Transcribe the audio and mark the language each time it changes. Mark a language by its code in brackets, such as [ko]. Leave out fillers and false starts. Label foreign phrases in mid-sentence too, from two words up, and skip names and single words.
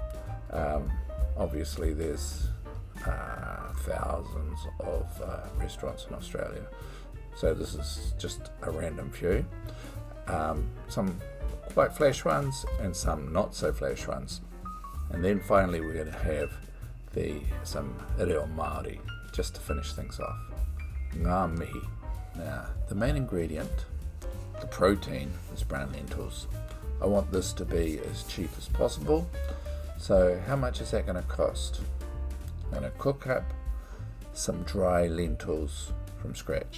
[en] Obviously there's thousands of restaurants in Australia, so this is just a random few. Some quite flash ones and some not so flash ones. And then finally we're going to have some [mi] reo Māori [en] just to finish things off. [mi] Ngā mihi. [en] Now the main ingredient, the protein, is brown lentils. I want this to be as cheap as possible. So how much is that going to cost? I'm going to cook up some dry lentils from scratch.